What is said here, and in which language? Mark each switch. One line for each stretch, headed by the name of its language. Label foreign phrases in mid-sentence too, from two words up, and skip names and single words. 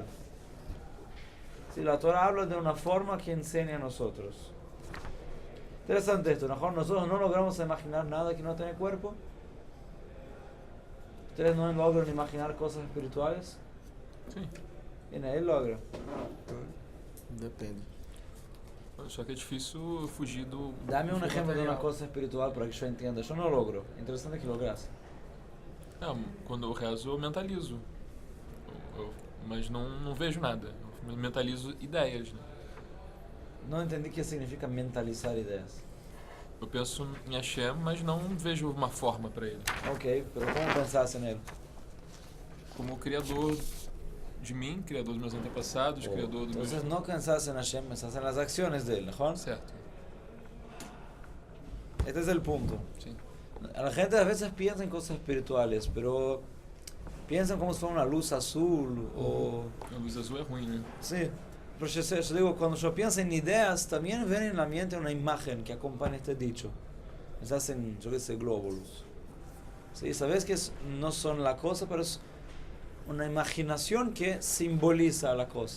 Spanish: Si la Torah habla de una forma que enseña a nosotros. Interesante esto, ¿no? Nosotros no logramos imaginar nada que no tiene cuerpo. ¿Ustedes no logran imaginar cosas espirituales?
Portuguese: Sim.
Spanish: Bien, él logra. Depende.
Portuguese: Só que é difícil fugir do.
Spanish: Dame un
Portuguese: do
Spanish: ejemplo de una
Portuguese: material.
Spanish: cosa espiritual para que yo entienda. Yo no logro. Interesante que logras.
Portuguese: Não, quando eu rezo, eu mentalizo. Mas não vejo nada. Eu mentalizo ideias. Né?
Spanish: No entendí qué significa mentalizar ideas.
Portuguese: Eu penso em Hashem, mas não vejo uma forma para ele.
Spanish: Ok, pero ¿cómo pensás en él?
Portuguese: Como o criador de mim, criador dos meus antepassados, criador do
Spanish: Entonces no pensás en Hashem, pensás en las acciones de él, ¿no?
Portuguese: Certo.
Spanish: Este es el punto.
Portuguese: Sim.
Spanish: A la gente a veces piensa en cosas espirituales, pero piensan como si fuera una luz azul o...
Portuguese: A luz azul é ruim, né?
Spanish: Sí, pero yo digo, cuando yo pienso en ideas, también ven en la mente una imagen que acompaña este dicho. Pensás en, yo qué sé, glóbulos. Sí, sabes que no son la cosa, pero es una imaginación que simboliza la cosa.